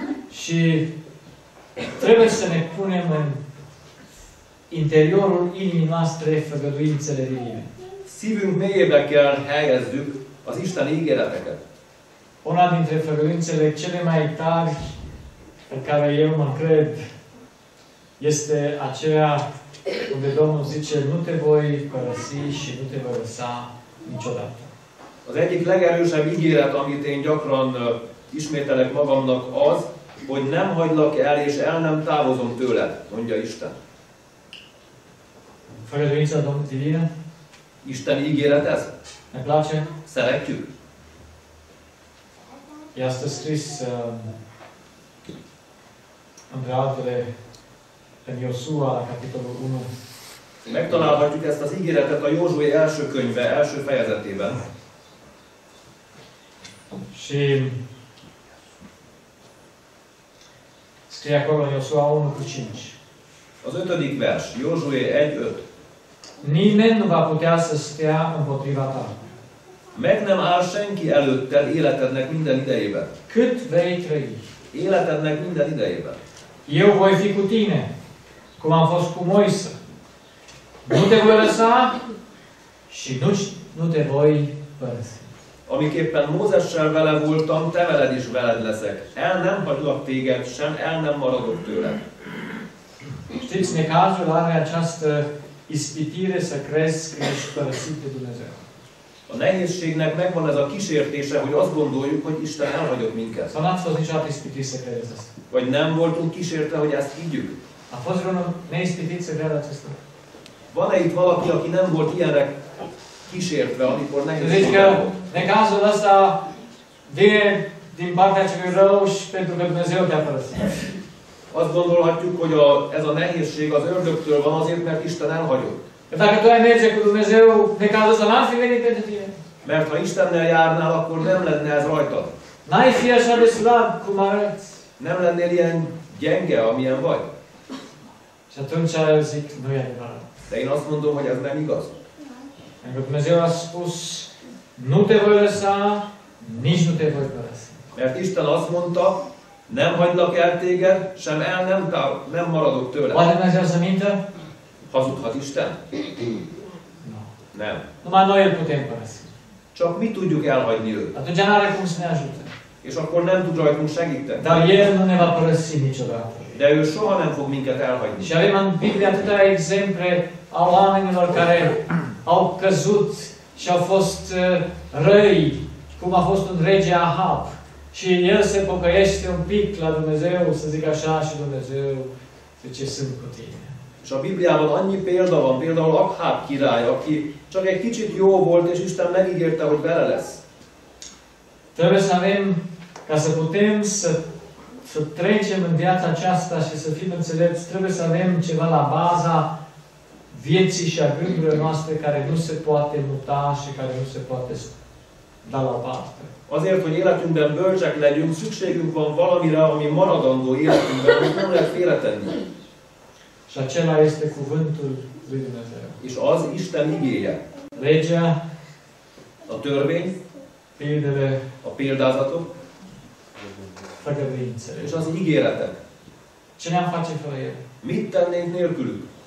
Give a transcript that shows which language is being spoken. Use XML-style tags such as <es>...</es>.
<ro>Și trebuie să ne punem în interiorul inimii noastre făgăduințele divine.</ro> <hu>Szívünk mélyébe kell helyezzük az Isten ígéreteket.</hu> <ro>Una dintre făgăduințele cele mai tari în care eu mă încred este aceea unde Domnul zice, nu te voi părăsi și nu te voi lăsa niciodată.</ro> <hu>Az egyik legerősebb ígéret, amit én gyakran ismételek magamnak az, hogy nem hagylak el és el nem távozom tőled, mondja Isten.</hu> <ro>Făgăduința Domnului divină,</ro> <hu>Isten ígéret ez?</hu> <ro>ne place?</ro> <hu>Szeretjük?</hu> <ro>Ea stă scris între altele în Iosua, la capitolul 1.</ro> <hu>Megtalálhatjuk ezt az ígéretet a Józsué első könyve, első fejezetében.</hu> <ro>Și scrie acolo în Iosua 1 cu 5.</ro> <hu>Az 5. vers, Józsué 1.5.</hu> <ro>Nimeni nu va putea să stea împotriva ta.</ro> <hu>Meg nem áll senki előtted életednek minden idejében.</hu> <ro>Cât vei trăi?</ro> <hu>életednek minden idejében.</hu> <ro>Eu voi fi cu tine, cum am fost cu Moise. Nu te voi lăsa și nu te voi părăsi.</ro> <hu>Amiképpen Mózessel vele voltam, te veled is veled leszek. El nem hagylak téged, sem el nem maradok tőled.</hu> <ro>Știți, necazul are această ispitire să crezi că ești părăsit de Dumnezeu.</ro> <hu>A nehézségnek megvan ez a kísértése, hogy azt gondoljuk, hogy Isten elhagyott minket.</hu> <ro>Sau n-ați fost niciodată ispitit să credeți asta?</ro> <hu>Vagy nem voltunk kísértve, hogy ezt higgyük.</hu> <ro>A fost vreunul neispitit să creadă acest lucru?</ro> <hu>Van-e itt valaki, aki nem volt ilyenre kísértve, amikor</hu> <ro>Zici</ro> <hu>nehézség</hu> <ro>că</ro> <hu>volt?</hu> <ro>necazul ăsta vine din partea celui rău și pentru că Dumnezeu te-a părăsit.</ro> <hu>Azt gondolhatjuk, hogy ez a nehézség az ördögtől van azért, mert Isten elhagyott.</hu> <ro>Că dacă tu ai merge cu Dumnezeu, necazul ăsta n-ar fi venit pentru tine.</ro> <hu>Mert ha Istennel járnál, akkor nem lenne ez rajtad.</hu> <ro>N-ai fi așa de slab cum arăți.</ro> <hu>Nem lennél ilyen gyenge, amilyen vagy.</hu> <ro>Și atunci eu zic, nu e adevărat.</ro> <hu>De én azt mondom, hogy ez nem igaz.</hu> <ro>Pentru că Dumnezeu a spus, nu te voi lăsa, nici nu te voi părăsi.</ro> <hu>Mert Isten azt mondta, nem hagylak el téged, sem nem maradok tőled.</hu> <ro>Poate Dumnezeu să mintă?</ro> <hu>Hazudhat Isten?</hu> <ro>Nu.</ro> <hu>Nem.</hu> <ro>Numai noi îl putem părăsi.</ro> <hu>Csak mi tudjuk elhagyni őt.</hu> <ro>Atunci n-are cum să ne ajute.</ro> <hu>És akkor nem tud rajtunk segíteni.</hu> <ro>Dar El nu ne va părăsi niciodată.</ro> <hu>De ő soha nem fog minket elhagyni.</hu> <ro>Și avem în Biblie atâtea exemple a oamenilor care au căzut și au fost răi, cum a fost un rege Ahab. Și el se pocăiește un pic la Dumnezeu, să zic așa, și Dumnezeu zice, sunt cu tine.</ro> <hu>És a Bibliában annyi példa van, például Ahab király, aki csak egy kicsit jó volt, és Isten megígérte, hogy vele lesz.</hu> <ro>Trebuie să avem, ca să putem să trecem în viața aceasta și să fim înțelepți, trebuie să avem ceva la baza vieții și a gândurilor noastre care nu se poate muta și care nu se poate da la o parte.</ro> <hu>Azért, hogy életünkben bölcsek legyünk, szükségünk van valamire, ami maradandó életünkben, amit nem lehet félretenni.</hu> <ro>Și acela este cuvântul lui Dumnezeu.</ro> <hu>És az Isten igéje.</hu> <ro>Legea,</ro> <hu>A törvény,</hu> <ro>pildele,</ro> <hu>a példázatok,</hu> <ro>făgăduințele.</ro> <hu>és az ígéretek.</hu> <ro>Ce ne-am face fără el?</ro> <hu>Mit tennénk nélkülük?</hu>